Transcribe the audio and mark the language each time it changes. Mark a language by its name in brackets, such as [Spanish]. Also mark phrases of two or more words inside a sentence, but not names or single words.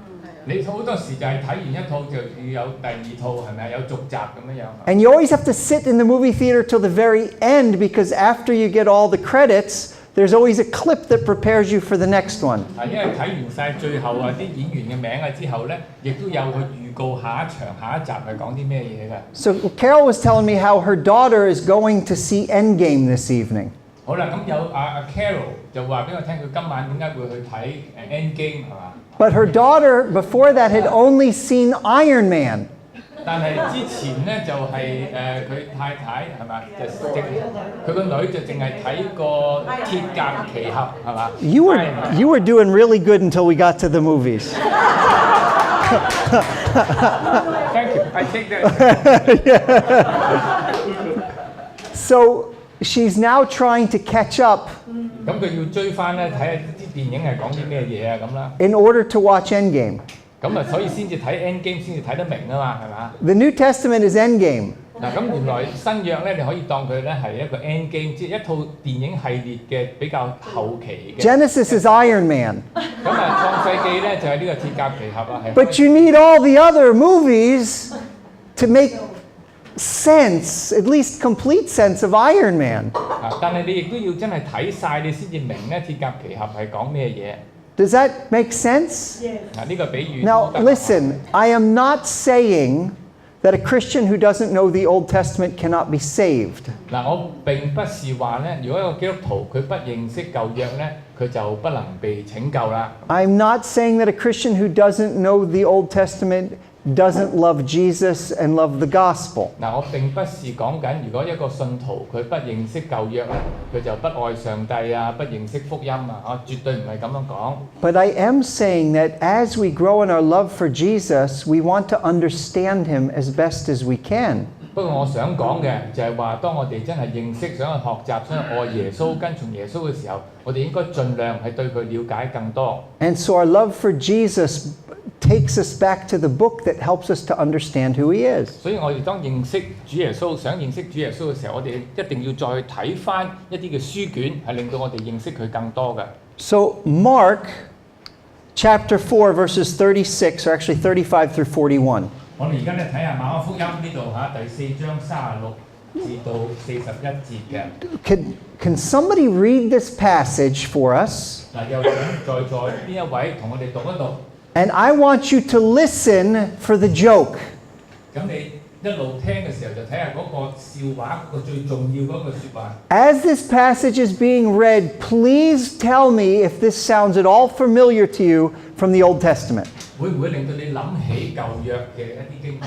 [English] And you always have to sit in the movie theater till the very end because after you get all the credits, there's always a clip that prepares you for the next one. So Carol was telling me how her daughter is going to see Endgame this evening. [Cantonese] Carol 就話俾我聽，佢今晚點解會去睇 Endgame 係嘛？ [English] But her daughter, before that, had only seen Iron Man. [Cantonese] 但係之前咧就係佢太太係嘛，佢個女就淨係睇過鐵甲奇俠係嘛？ [English] You were doing really good until we got to the movies. Thank you. I take that. So she's now trying to catch up. [Cantonese] 咁佢要追翻咧，睇下啲電影係講啲咩嘢啊咁啦。 [English] In order to watch Endgame. [Cantonese] 咁啊，所以先至睇 Endgame 先至睇得明啊嘛，係嘛？ [English] The New Testament is Endgame. [Cantonese] 嗱，咁原來新約咧，你可以當佢咧係一個 Endgame，即係一套電影系列嘅比較後期嘅。 [English] Genesis is Iron Man. [Cantonese] 咁啊，創世記咧就係呢個鐵甲奇俠啊，係。 [English] But you need all the other movies to make sense, at least complete sense of Iron Man. [Cantonese] 但係你亦都要真係睇晒，你先至明咧鐵甲奇俠係講咩嘢。 [English] Does that make sense? Yes. [Cantonese] 呢個比喻。 [English] Now listen, I am not saying that a Christian who doesn't know the Old Testament cannot be saved. [Cantonese] 嗱，我並不是話咧，如果一個基督徒佢不認識舊約咧，佢就不能被拯救啦。 [English] I'm not saying that a Christian who doesn't know the Old Testament doesn't love Jesus and love the gospel. [Cantonese] 嗱，我並不是講緊，如果一個信徒佢不認識舊約咧，佢就不愛上帝啊，不認識福音啊，我絕對唔係咁樣講。 [English] But I am saying that as we grow in our love for Jesus, we want to understand him as best as we can. [Cantonese] 不過我想講嘅就係話，當我哋真係認識、想去學習、想去愛耶穌、跟從耶穌嘅時候，我哋應該盡量係對佢了解更多。 [English] And so our love for Jesus takes us back to the book that helps us to understand who he is. [Cantonese] 所以我哋當認識主耶穌、想認識主耶穌嘅時候，我哋一定要再睇翻一啲嘅書卷，係令到我哋認識佢更多嘅。 [English] So Mark chapter 4 verses 36, or actually 35 through 41. [Cantonese] 我哋而家咧睇下馬可福音呢度嚇第4章36至到41節嘅。 [English] Can somebody read this passage for us? [Cantonese] 嗱，又想在邊一位同我哋讀一讀？ [English] And I want you to listen for the joke. [Cantonese] 咁你一路聽嘅時候就睇下嗰個笑話，嗰個最重要嗰個説話。 [English] As this passage is being read, please tell me if this sounds at all familiar to you from the Old Testament. [Cantonese] 會唔會令到你諗起舊約嘅一啲經文？